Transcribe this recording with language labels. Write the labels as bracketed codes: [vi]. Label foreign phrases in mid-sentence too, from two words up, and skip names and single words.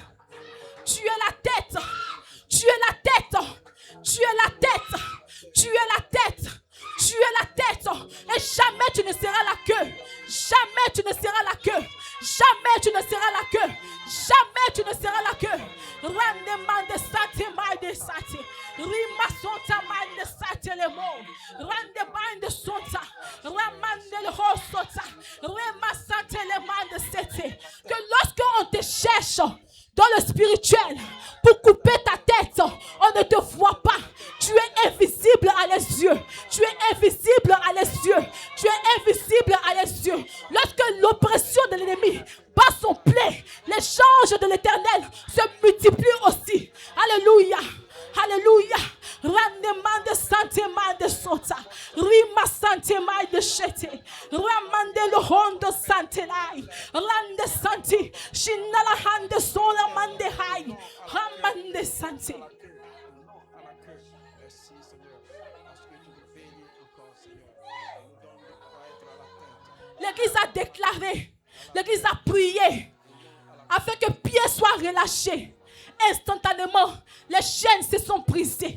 [fr] Tu es la tête. Tu es la tête. Tu es la tête. Tu es la tête. Tu es la tête. Et jamais tu ne seras la queue. Jamais tu ne seras la queue. Jamais tu ne seras la queue. Jamais tu ne seras la queue. Rande mande sate mande sate. Rima sonta mande sate le mo. Rande mande sonta. Ramande le ho sonta. Rima sate le mande sete. Que lorsque on te cherche dans le spirituel pour couper ta tête, on ne te voit pas. Tu es invisible à les yeux. Tu es invisible à les yeux. Tu es invisible à les yeux. Lorsque l'oppression de l'ennemi bat son plein, les changes de l'Éternel se multiplient aussi. Alléluia. Alléluia. Randemande sante mande sota. Rima sante mande chete. Ramande le hondo sante lai. Rande santi. Shinala hande sola mande hai. Ramande sante. L'Église a déclaré, l'Église a prié afin que pied soit relâché. Instantanément, les chaînes se sont brisées.